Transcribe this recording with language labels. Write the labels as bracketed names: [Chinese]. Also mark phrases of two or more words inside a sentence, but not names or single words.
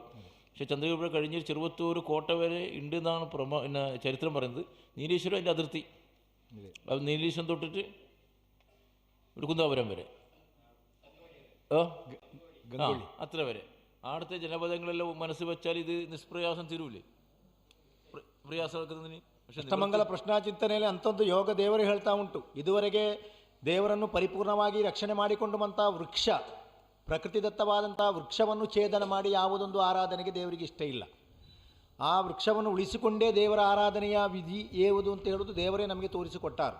[Malayalam] പക്ഷേ ചന്ദ്രഗിരി കഴിഞ്ഞ് ചെറുവത്തൂർ കോട്ട വരെ ഉണ്ട് എന്നാണ് ചരിത്രം പറയുന്നത്. നീലേശ്വരം അതിൻ്റെ അതിർത്തി. അത് നീലേശ്വരം തൊട്ടിട്ട് ഒരു കുന്താപുരം വരെ അത്ര വരെ ആടത്തെ ജനപദങ്ങളെല്ലാം മനസ്സ് വെച്ചാൽ ഇത് നിഷ്പ്രയാസം തീരൂലേ. [Kannada] ಪ್ರಯಾಸವಾಗುತ್ತದೆ. ಅಷ್ಟಮಂಗಲ ಪ್ರಶ್ನಾಚಿಂತನೆಯಲ್ಲಿ ಅಂಥದ್ದು ಯೋಗ ದೇವರು ಹೇಳ್ತಾ ಉಂಟು. ಇದುವರೆಗೆ ದೇವರನ್ನು ಪರಿಪೂರ್ಣವಾಗಿ ರಕ್ಷಣೆ ಮಾಡಿಕೊಂಡುವಂಥ ವೃಕ್ಷ, ಪ್ರಕೃತಿದತ್ತವಾದಂಥ ವೃಕ್ಷವನ್ನು ಛೇದನ ಮಾಡಿ ಯಾವುದೊಂದು ಆರಾಧನೆಗೆ ದೇವರಿಗೆ ಇಷ್ಟ ಇಲ್ಲ. ಆ ವೃಕ್ಷವನ್ನು ಉಳಿಸಿಕೊಂಡೇ ದೇವರ ಆರಾಧನೆಯ ವಿಧಿ ಏವುದು ಅಂತ ಹೇಳೋದು ದೇವರೇ ನಮಗೆ ತೋರಿಸಿಕೊಟ್ಟಾರು.